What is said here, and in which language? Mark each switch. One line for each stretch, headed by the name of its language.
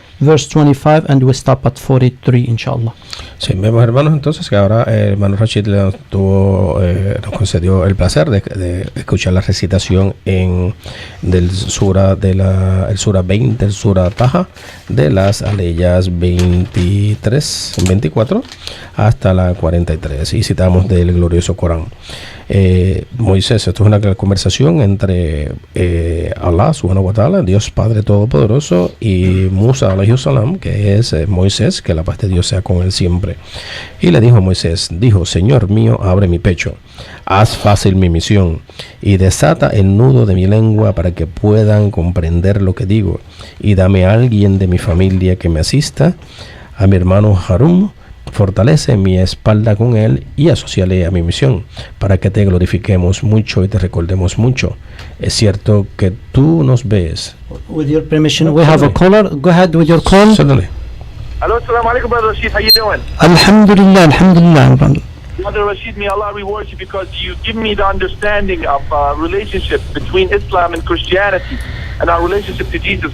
English: verse 25, and we stop at 43, inshallah.
Spanish: Sí, vemos, hermanos, entonces que ahora el hermano Rashid nos concedió el placer de escuchar la recitación del sura el sura 20, el sura Taha, de las aleyas 23, 24 hasta la 43, y citamos del glorioso Corán. Moisés, esto es una conversación entre Allah
Arabic: subhanahu wa ta'ala,
Spanish: Dios Padre Todopoderoso, y Musa
Arabic: alayhi salam,
Spanish: que es Moisés, que la paz de Dios sea con él siempre. Y le dijo a Moisés, dijo: Señor mío, abre mi pecho, haz fácil mi misión y desata el nudo de mi lengua para que puedan comprender lo que digo, y dame a alguien de mi familia que me asista, a mi hermano Harún, fortalece mi espalda con él y asociale a mi misión, para que te glorifiquemos mucho y te recordemos mucho. Es cierto que tú nos ves.
English: With your permission, we have a caller. Go ahead with your call. Certainly. Hello,
Arabic: assalamu alaikum,
English: Brother Rashid. How you doing?
Arabic: Alhamdulillah, alhamdulillah.
English: Brother Rashid, may Allah reward you, because you give me the understanding of relationship between Islam and Christianity and our relationship to Jesus.